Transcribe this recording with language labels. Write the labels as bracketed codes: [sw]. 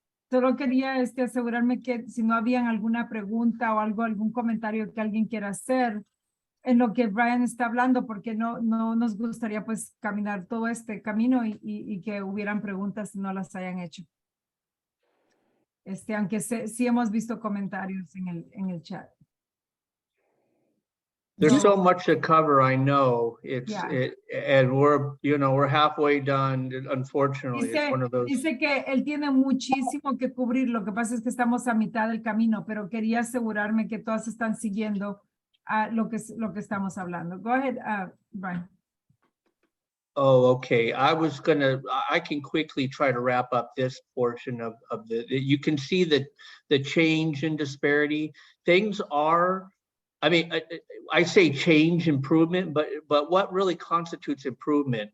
[es] Solo quería asegurarme que si no habían alguna pregunta o algún comentario que alguien quiera hacer en lo que Bryan está hablando, porque no nos gustaría pues caminar todo este camino y que hubieran preguntas y no las hayan hecho. Aunque sí hemos visto comentarios en el chat. [en] There's so much to cover, I know. And we're halfway done. Unfortunately, it's one of those. [es] Dice que él tiene muchísimo que cubrir. Lo que pasa es que estamos a mitad del camino, pero quería asegurarme que todas están siguiendo lo que estamos hablando. [en] Go ahead, Bryan. Oh, okay. I can quickly try to wrap up this portion of you can see that the change in disparity. Things are, I mean, I say change, improvement, but what really constitutes improvement?